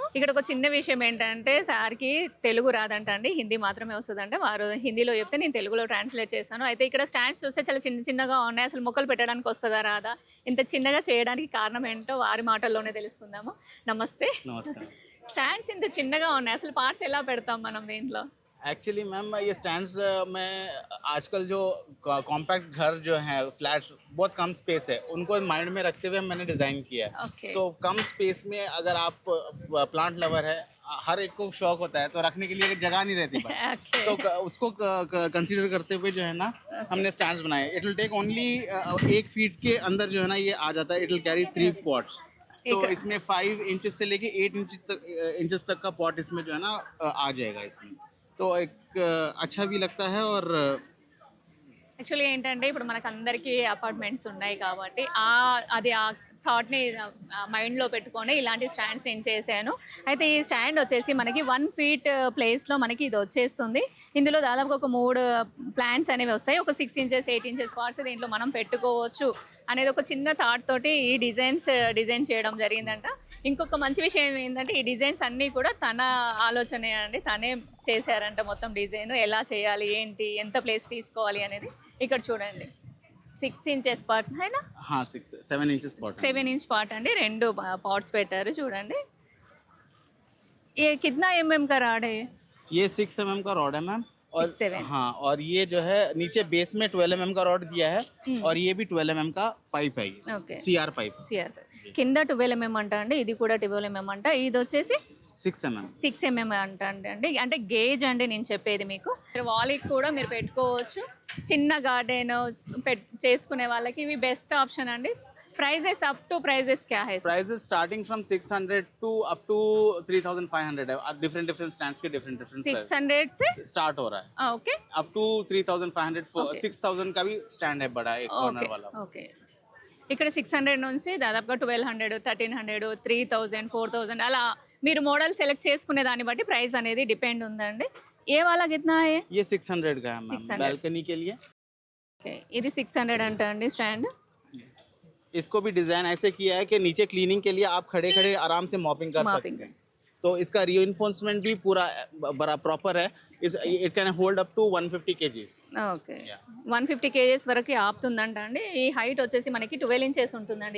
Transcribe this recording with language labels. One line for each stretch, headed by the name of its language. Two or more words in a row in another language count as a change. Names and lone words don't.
Telugu: ఇక్కడ ఒక చిన్న విషయం ఏంటంటే సార్కి తెలుగు రాదంట అండి, హిందీ మాత్రమే వస్తుందంటే. వారు హిందీలో చెప్తే నేను తెలుగులో ట్రాన్స్లేట్ చేస్తాను. అయితే ఇక్కడ స్టాండ్స్ చూస్తే చాలా చిన్నగా ఉన్నాయి. అసలు మొక్కలు పెట్టడానికి వస్తుందా రాదా, ఇంత చిన్నగా చేయడానికి కారణం ఏంటో వారి మాటల్లోనే తెలుసుకుందాము. నమస్తే. స్టాండ్స్ ఇంత చిన్నగా ఉన్నాయి, అసలు పార్ట్స్ ఎలా పెడతాం మనం దీంట్లో?
Hindi: एक्चुअली मैम ये स्टैंड्स में आजकल जो कॉम्पैक्ट घर जो है फ्लैट्स बहुत कम स्पेस है, उनको माइंड में रखते हुए मैंने डिज़ाइन किया है. तो कम स्पेस में अगर आप
English: plant lover
Hindi: है, हर एक को शौक होता है, तो रखने के लिए जगह नहीं रहती. तो उसको कंसीडर करते हुए जो है ना हमने स्टैंड्स बनाए.
English: It will take only
Hindi: 1 फीट के अंदर जो है ना ये आ जाता है.
English: It will carry 3 pots.
Hindi: तो इसमें 5 इंचेस से लेके 8 इंचेस तक का पॉट इसमें जो है ना आ जाएगा इसमें. तो एक अच्छा भी लगता है. और
Telugu: యాక్చువల్లీ ఏంటంటే ఇప్పుడు మనకు అందరికీ అపార్ట్మెంట్స్ ఉన్నాయి కాబట్టి అది ఆ థాట్ని మైండ్లో పెట్టుకొని ఇలాంటి స్టాండ్స్ నేను చేశాను. అయితే ఈ స్టాండ్ వచ్చేసి మనకి 1 ఫీట్ ప్లేస్లో మనకి ఇది వచ్చేస్తుంది. ఇందులో దాదాపుగా ఒక 3 ప్లాంట్స్ అనేవి వస్తాయి. ఒక 6 ఇంచెస్ 8
English: inches parts
Telugu: దీంట్లో మనం పెట్టుకోవచ్చు అనేది ఒక చిన్న థాట్ తోటి ఈ డిజైన్ చేయడం జరిగిందంట. ఇంకొక మంచి విషయం ఏంటంటే ఈ డిజైన్స్ అన్నీ కూడా తన ఆలోచనే అండి, తనే చేశారంట. మొత్తం డిజైన్ ఎలా చేయాలి, ఏంటి, ఎంత ప్లేస్ తీసుకోవాలి అనేది ఇక్కడ చూడండి. 6
English: inches part
Telugu: అయినా
English: 7 inches part,
Telugu: 7
English: inch part
Telugu: అండి. 2 పార్ట్స్ పెట్టారు చూడండి.
Hindi: ये कितना mm का रॉड है? ये 6 mm का रॉड है मैम. और 6-7. हाँ, और ये जो है नीचे बेस में 12 mm का रॉड दिया है. और ये भी 12 mm का पाइप है.
Telugu: ఓకే,
Hindi: CR पाइप.
Telugu: కింద 12 mm అంట అండి, ఇది కూడా 12 mm అంట. ఇది వచ్చేసి 6 mm. 6 mm అండి. అంటే గేజ్ అండి నేను చెప్పేది మీకు. వాల్కి కూడా మీరు పెట్టుకోవచ్చు. చిన్న గార్డెన్ చేసుకునే వాళ్ళకి ఇవి
English: best option
Telugu: అండి.
English: prices up to prices क्या है? prices starting from 600 to up to 3500 है. different stands
Hindi: के डिफरेंट 600 से स्टार्ट हो रहा है. ओके,
English: up to
Hindi: 3500 6000 का भी स्टैंड है बड़ा, एक कॉर्नर वाला. ओके.
Telugu: ఇక్కడ 600 నుంచి దాదాపుగా 1200, 1300, 3000, 4000 అలా మీరు
English: model select
Telugu: చేసుకునే దాన్ని బట్టి ప్రైస్ అనేది డిపెండ్ ఉందండి.
Hindi: ये वाला కిतना है ये 600 का है मैम 600 बालकनी के लिए।
Telugu: ఓకే, ఇది 600 అంట అండి స్టాండ్.
Hindi: इसको भी डिजाइन ऐसे किया है कि नीचे क्लीनिंग के लिए आप खड़े खड़े आराम से मॉपिंग कर सकते हैं। तो इसका रीइंफोर्समेंट भी पूरा बड़ा प्रॉपर है।
English: It can hold up to 150 kgs.
Telugu: ఓకే, 150 kgs వరకు ఆపుతుందంట అండి. ఈ హైట్ వచ్చేసి మనకి 12 ఇంచెస్ ఉంటుందండి.